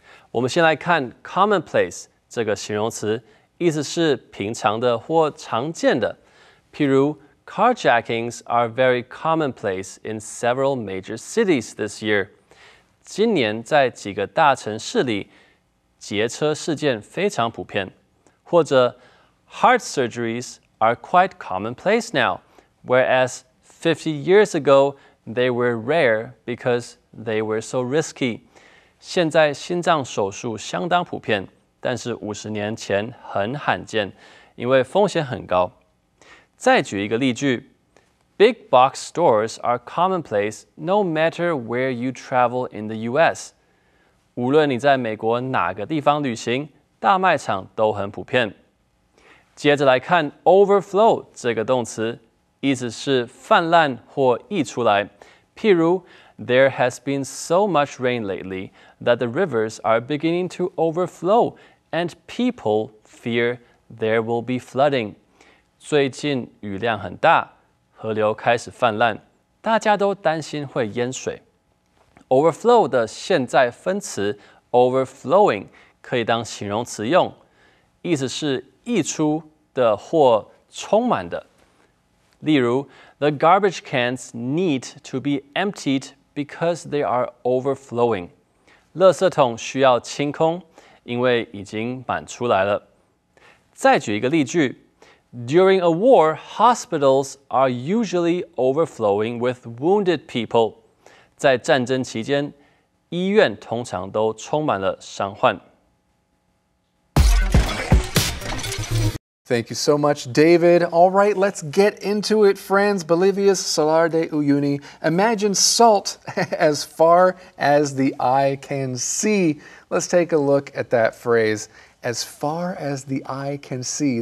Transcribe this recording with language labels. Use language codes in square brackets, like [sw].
[zh] 我们先来看 commonplace 这个形容词，意思是平常的或常见的。 [en] 譬如 carjackings are very commonplace in several major cities this year. [zh] 今年在几个大城市里，劫车事件非常普遍。 [en] 或者 heart surgeries are quite commonplace now, whereas 50 years ago they were rare because they were so risky. [zh] 现在心脏手术相当普遍，但是50年前很罕见，因为风险很高。再举一个例句 [en] ：Big box stores are commonplace no matter where you travel in the U.S. [zh] 无论你在美国哪个地方旅行，大卖场都很普遍。接着来看 overflow 这个动词，意思是泛滥或溢出来。 [en] 譬如 There has been so much rain lately that the rivers are beginning to overflow, and people fear there will be flooding. [zh] 最近雨量很大，河流开始泛滥，大家都担心会淹水。 Overflow 的现在分词 overflowing 可以当形容词用，意思是溢出的或充满的。例如 [en] The garbage cans need to be emptied because they are overflowing. [zh] 垃圾桶需要清空，因为已经满出来了。再举一个例句 [en] ：During a war, hospitals are usually overflowing with wounded people. [zh] 在战争期间，医院通常都充满了伤患。 [en] Thank you so much, David. All right, let's get into it, friends. Bolivia's Salar de Uyuni. Imagine salt as far as the eye can see. Let's take a look at that phrase. As far as the eye can see.